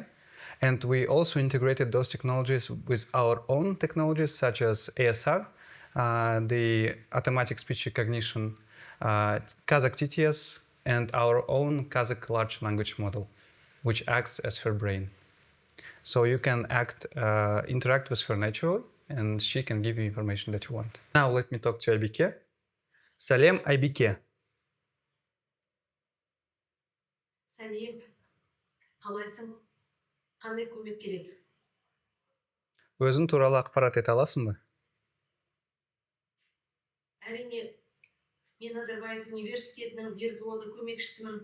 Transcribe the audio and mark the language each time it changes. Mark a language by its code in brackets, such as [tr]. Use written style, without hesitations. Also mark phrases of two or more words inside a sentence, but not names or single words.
[en] And we also integrated those technologies with our own technologies, such as ASR, the automatic speech recognition, Kazakh TTS, and our own Kazakh large language model, which acts as her brain. So you can interact with her naturally, and she can give you information that you want. Now let me talk to Aybike. [kk] Салем, Aybike. Сәлем, қалайсың? Қандай көмек керек? Өзің туралы ақпарат ете аласың ба? Әрине, мен Назарбаев университетінің виртуалды көмекшісімін.